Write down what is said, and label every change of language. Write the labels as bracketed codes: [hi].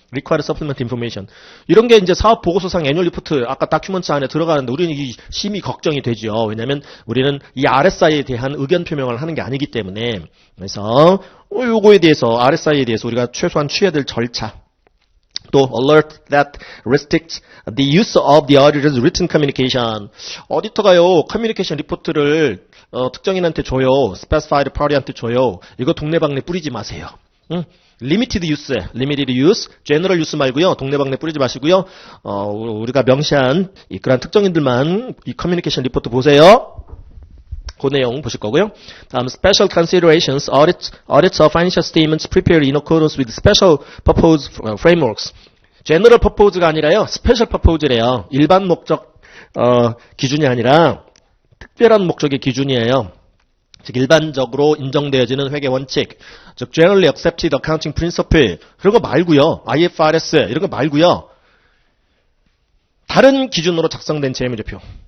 [en] Required Supplement Information. [ko] 이런 게 이제 사업보고서상 애뉴얼 리포트, 아까 다큐멘트 안에 들어가는데 우리는 이 심히 걱정이 되죠. 왜냐면 우리는 이 RSI에 대한 의견 표명을 하는 게 아니기 때문에. 그래서 요거에 대해서, RSI에 대해서 우리가 최소한 취해야 될 절차. [en] 또 alert that restricts the use of the auditor's written communication. [ko] 어디터가요, 커뮤니케이션 리포트를 특정인한테 줘요. specified party한테 줘요. 이거 동네방네 뿌리지 마세요. limited use, general use 말고요. 동네방네 뿌리지 마시고요. 우리가 명시한 그런 특정인들만 이 커뮤니케이션 리포트 보세요. 그 내용 보실 거고요. [en] 다음 special considerations, audits of financial statements prepared in accordance with special purpose frameworks. [ko] general purpose가 아니라요. special purpose래요. 일반 목적 기준이 아니라 특별한 목적의 기준이에요. 즉 일반적으로 인정되어지는 회계 원칙, 즉 Generally Accepted Accounting Principle 그런 거 말고요. IFRS 이런 거 말고요. 다른 기준으로 작성된 재무제표.